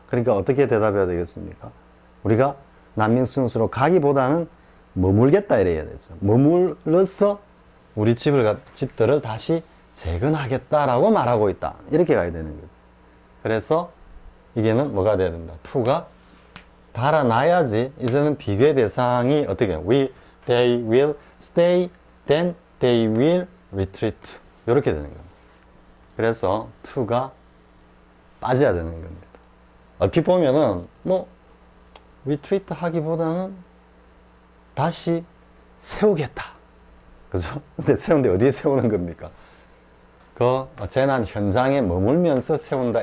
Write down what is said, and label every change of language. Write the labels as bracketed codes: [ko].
[ko] 그러니까 어떻게 대답해야 되겠습니까? 우리가 난민 수용소로 가기보다는 머물겠다 이래야 되죠. 머물러서 우리 집들을 다시 재건하겠다라고 말하고 있다. 이렇게 가야 되는 거예요. 그래서 이게는 뭐가 돼야 된다. to가 달아나야지 이제는 비교의 대상이 어떻게 해요? [en] they will stay, then they will retreat. [ko] 이렇게 되는 겁니다. 그래서 to가 빠져야 되는 겁니다. 얼핏 보면은 뭐 retreat 하기보다는 다시 세우겠다. 그죠? 근데 세우는데 어디에 세우는 겁니까? 그 재난 현장에 머물면서 세운다.